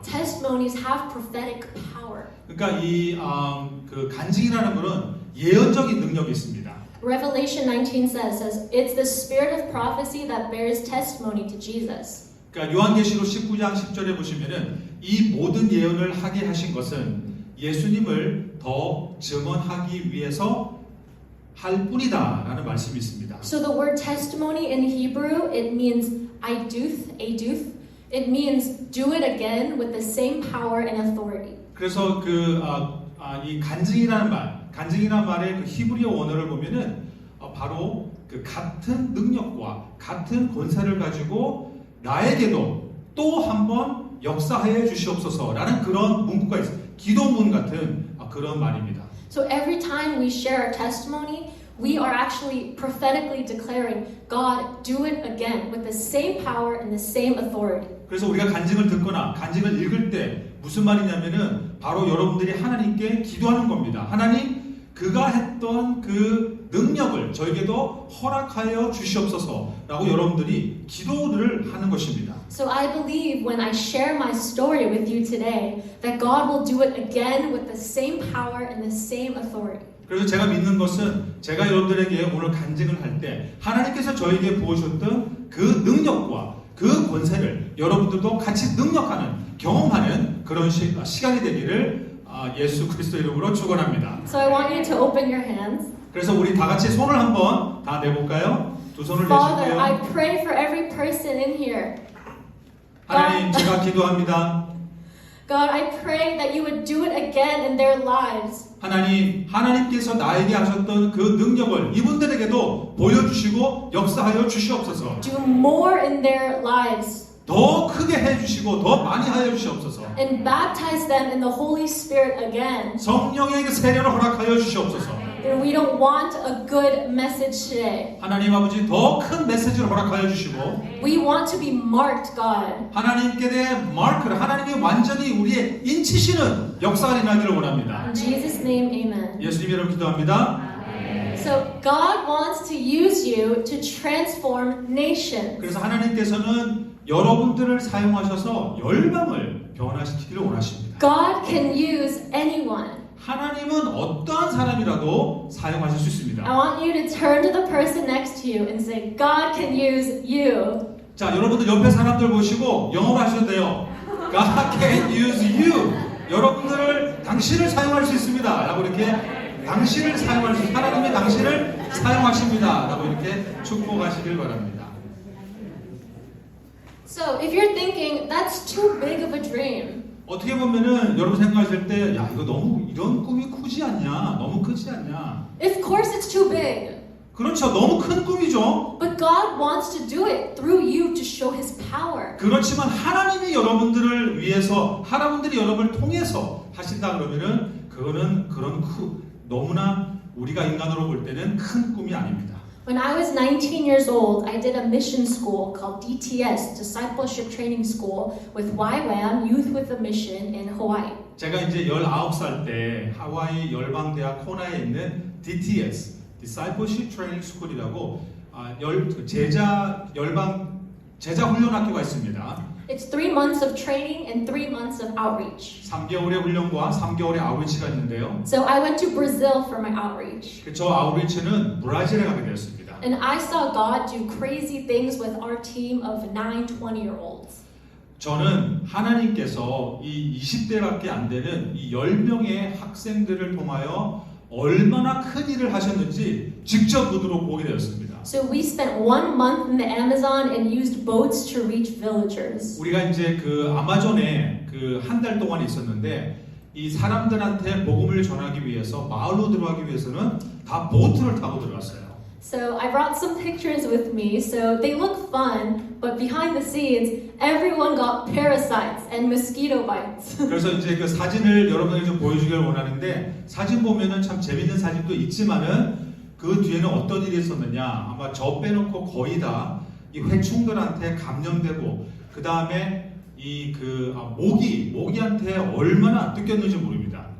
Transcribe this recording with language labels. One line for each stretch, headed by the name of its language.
English: Testimonies have prophetic power.
Korean: 그러니까 그 간증이라는 것은 예언적인 능력이 있습니다.
English: Revelation 19 says it's the spirit of prophecy that bears testimony to Jesus.
Korean: 그러니까 요한계시록 19장 10절에 보시면은 이 모든 예언을 하게 하신 것은 예수님을 더 증언하기 위해서 할 뿐이다라는 말씀이 있습니다.
English: So the word testimony in Hebrew, it means aduth. It means do it again with the same power and authority.
Korean: 그래서 이 간증이라는 말의 그 히브리어 원어를 보면은 바로 그 같은 능력과 같은 권세를 가지고 나에게도 또 한 번 역사하여 주시옵소서라는 그런 문구가 있어요. 기도문 같은 그런 말입니다.
English: So every time we share our testimony, we are actually prophetically declaring, God, do it again with the same power and the same authority.
Korean: 그래서 우리가 간증을 듣거나 간증을 읽을 때 무슨 말이냐면은 바로 여러분들이 하나님께 기도하는 겁니다. 하나님, 그가 했던 그 능력을 저에게도 허락하여 주시옵소서라고 여러분들이 기도를 하는 것입니다.
English: So I believe when I share my story with you today, that God will do it again with the same power and the same authority.
Korean: 그래서 제가 믿는 것은 제가 여러분들에게 오늘 간증을 할 때 하나님께서 저에게 부어주셨던 그 능력과 그 권세를 여러분들도 같이 능력하는 경험하는 그런 시간이 되기를 예수 그리스도 이름으로 축원합니다.
English: So I want you to open your hands.
Korean: 그래서 우리 다 같이 손을 한번 다 내볼까요? 두 손을
English: Father, I
Korean: 내시고요.
English: pray for every person in here.
Korean: 하나님, 제가 기도합니다.
English: God, I pray that you would do it again in their lives.
Korean: 하나님께서 나에게 하셨던 그 능력을 이분들에게도 보여주시고 역사하여 주시옵소서.
English: Do more in their lives.
Korean: 더 크게 해주시고 더 많이 하여 주시옵소서.
English: And baptize them in the Holy Spirit again.
Korean: 성령의 그 세례를 허락하여 주시옵소서.
English: then we don't want a good message today.
Korean: 하나님 아버지 더 큰 메시지를 허락하여 주시고
English: We want to be marked, God.
Korean: 하나님께 대한 마크를 하나님이 완전히 우리의 인치시는 역사가 일어나기를 원합니다.
English: In Jesus' name, amen.
Korean: 예수님 이름 기도합니다.
English: So God wants to use you to transform nations.
Korean: 그래서 하나님께서는 여러분들을 사용하셔서 열방을 변화시키기를 원하십니다.
English: God can use anyone.
Korean: 하나님은 어떠한 사람이라도 사용하실 수 있습니다.
English: I want you to turn to the person next to you and say, God can use you.
Korean: 자, 여러분들 옆에 사람들 보시고 영어로 하셔도 돼요.
English: God can use you.
Korean: 여러분들을 당신을 사용할 수 있습니다. 라고 이렇게 당신을 사용할 수 하나님이 당신을 사용하십니다. 라고 이렇게 축복하시길 바랍니다.
English: So if you're thinking that's too big of a dream,
Korean: 어떻게 보면은 여러분 생각하실 때, 야 이거 너무 이런 꿈이 크지 않냐, 너무 크지 않냐.
English: of course it's too big.
Korean: 그렇죠, 너무 큰 꿈이죠.
English: But God wants to do it through you to show His power.
Korean: 그렇지만 하나님이 여러분들을 위해서, 하나님들이 여러분을 통해서 하신다 그러면은 그거는 너무나 우리가 인간으로 볼 때는 큰 꿈이 아닙니다.
English: When I was 19 years old, I did a mission school called DTS, Discipleship Training School, with YWAM, Youth with a Mission in Hawaii.
Korean: 제가 이제 19살 때 하와이 열방대학 코나에 있는 DTS, Discipleship Training School이라고 제자 훈련학교가 있습니다.
English: It's 3 months of training and 3 months of outreach.
Korean: 3개월의 훈련과 3개월의 아웃리치가 있는데요.
English: So I went to Brazil for my outreach.
Korean: 저 아웃리치는 브라질에 가게 되었습니다.
English: And I saw God do crazy things with our team of 9, 20-year-olds.
Korean: 저는 하나님께서 이 20대밖에 안 되는 이 10명의 학생들을 통하여 얼마나 큰 일을 하셨는지 직접 눈으로 보게 되었습니다.
English: So we spent 1 month in the Amazon and used boats to reach villagers.
Korean: 우리가 이제 그 아마존에 그 한 달 동안 있었는데 이 사람들한테 복음을 전하기 위해서 마을로 들어가기 위해서는 다 보트를 타고 들어갔어요.
English: So I brought some pictures with me. So they look fun, but behind the scenes, everyone got parasites and mosquito bites.
Korean: 그래서 이제 그 사진을 여러분에게 좀 보여주길 원하는데 사진 보면은 참 재밌는 사진도 있지만은 그 뒤에는 어떤 일이 있었느냐 아마 저 빼놓고 거의 다 이 회충들한테 감염되고 그 다음에 이 그 모기한테 얼마나 뜯겼는지 모릅니다.